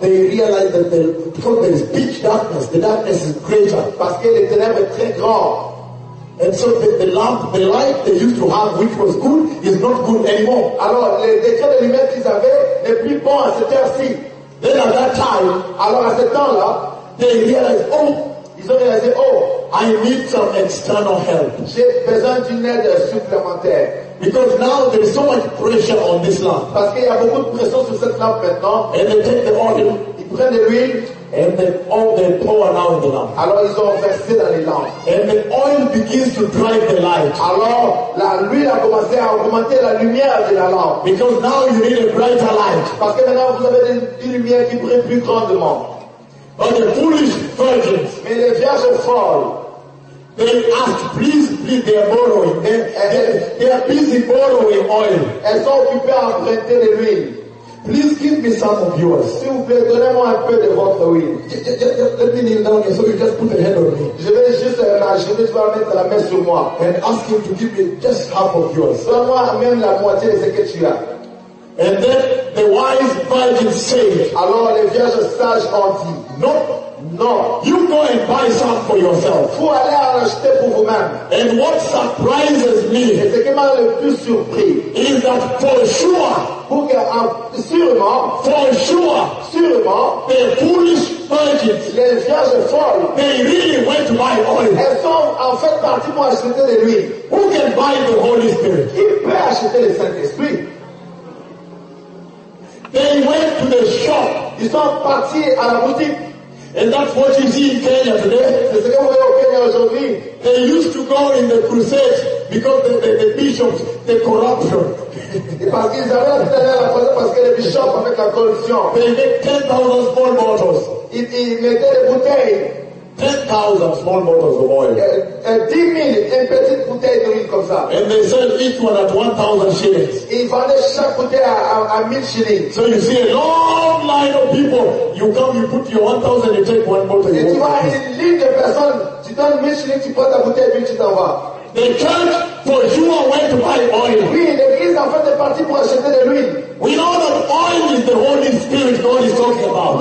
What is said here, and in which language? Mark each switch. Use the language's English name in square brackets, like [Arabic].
[English] They realize that the, because there is pitch darkness. The darkness is greater. [French] Parce que les ténèbres sont très grands. [English] And so the lamp, the light they used to have, which was good, is not good anymore. [French] Alors, les détails de lumière qu'ils avaient n'est plus bon à cette heure-ci. [English] Then at that time, [French] alors à ce temps-là, [English] they realize, oh, [French] ils ont réalisé, oh, [English] I need some external help. [French] J'ai besoin d'une aide supplémentaire. [English] Because now there is so much pressure on this lamp. [French] Parce qu'il y a beaucoup de pression sur cette lampe maintenant. [English] And they take the oil. [French] Ils prennent l'huile. [English] And then all the power now in the lamp. [French] Alors ils ont versé dans les lampes. [English] And the oil begins to drive the light. [French] Alors l'huile a commencé à augmenter la lumière de la lampe. [English] Because now you need a brighter light. [French] Parce que maintenant vous avez une lumière qui brille plus grandement. [English] But the foolish virgins, [French] mais les vierges folles, [English] they ask, please, they are borrowing. They are busy borrowing oil. [French] Elles sont occupées à emprunter de l'huile. [English] Please give me some of yours. [French] S'il vous plaît, donnez-moi un peu de votre huile. [English] Let me kneel down here, so you just put a hand on me. [French] Je vais juste mettre la main sur moi. [English] And ask him to give me just half of yours. [French] Donne-moi même la moitié de ce que tu as. [English] And then the wise virgin said, [French] alors les vierges sages ont dit, [English] No. You go and buy some for yourself. [French] Vous allez en acheter pour vous-même. [English] And what surprises me, [French] et ce qui m'a le plus surpris, [English] is that for sure, [French] sûrement, [English] the foolish virgins, [French] les vierges folles, [English] they really went to buy oil. [French] Elles sont en fait parties pour acheter de l'huile. [English] Who can buy the Holy Spirit? [French] Qui peut acheter le Saint-Esprit? [English] They went to the shop. [French] Ils sont partis à la boutique. [English] And that's what you see in Kenya today. [French] C'est ce que vous voyez au Kenya aujourd'hui. [English] They used to go in the crusades because the bishops, the corruption. [French] Et parce qu'ils avaient la tête à la croisée parce que les bishops avec la corruption. [English] They made 10,000 small bottles. [French] Ils mettaient des bouteilles. [English] 10,000 small bottles of oil. [French] 10,000 petites bouteilles de l'huile comme ça. [English] And they sell each one at 1,000 shillings. [French] Ils vendaient chaque bouteille à 1,000 shillings. [English] So you see a long line of people. You come, you put your 1,000, you take one bottle. [French] Et tu vois une ligne de personnes. Tu donnes 1,000 shillings, tu prends ta bouteille et puis tu t'en vas. [English] The church For Juan went to buy oil. [French] Oui, l'église en fait est partie pour acheter de l'huile. [English] We know that oil is the Holy Spirit God is talking about.